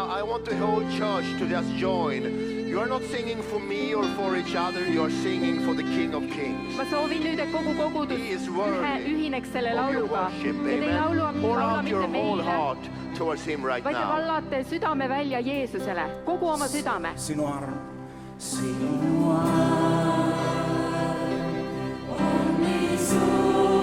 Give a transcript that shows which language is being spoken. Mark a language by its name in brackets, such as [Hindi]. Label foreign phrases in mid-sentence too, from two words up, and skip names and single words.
[English] want the whole church to just join. You are not singing for me or for each other, you are singing for the King of Kings. [Estonian] ma soovin nüüd, et kogu kogudus ühineks selle lauluga. Ja te laulu [English] Pour [Estonian] laula [English] out your [Estonian] mitte [English] whole [Estonian] meile, [English] heart towards him right [Estonian] vaid te [English] now. [Estonian] vallate südame välja Jeesusele, kogu oma südame. Sinu arm, sinu arm on nii suur.